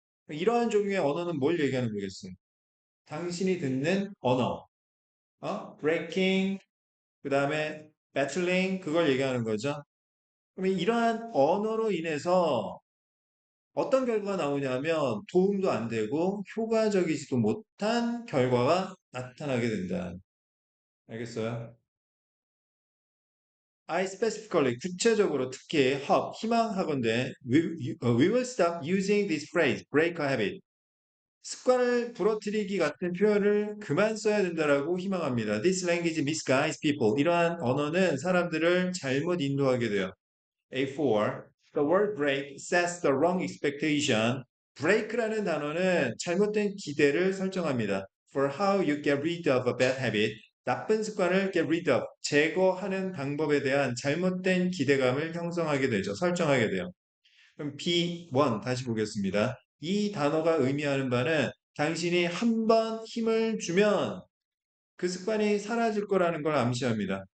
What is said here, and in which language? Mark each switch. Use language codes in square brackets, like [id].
[ko] 이러한 종류의 언어는 뭘 얘기하는 거겠어요? 당신이 듣는 언어, breaking, 그 다음에 battling, 그걸 얘기하는 거죠. 그러면 이러한 언어로 인해서 어떤 결과가 나오냐면 도움도 안 되고 효과적이지도 못한 결과가 나타나게 된다. 알겠어요? [en] I specifically, [ko] 구체적으로 특히 희망하건대 [en] we will stop using this phrase, break a habit. [ko] 습관을 부러뜨리기 같은 표현을 그만 써야 된다라고 희망합니다. [en] This language misguides people. [ko] 이러한 언어는 사람들을 잘못 인도하게 돼요. [en] A4. The word break sets the wrong expectation. [ko] break라는 단어는 잘못된 기대를 설정합니다. [en] For how you get rid of a bad habit. [ko] 나쁜 습관을 [en] get rid of, [ko] 제거하는 방법에 대한 잘못된 기대감을 형성하게 되죠. 설정하게 돼요. 그럼 B1 다시 보겠습니다. 이 단어가 의미하는 바는 당신이 한 번 힘을 주면 그 습관이 사라질 거라는 걸 암시합니다.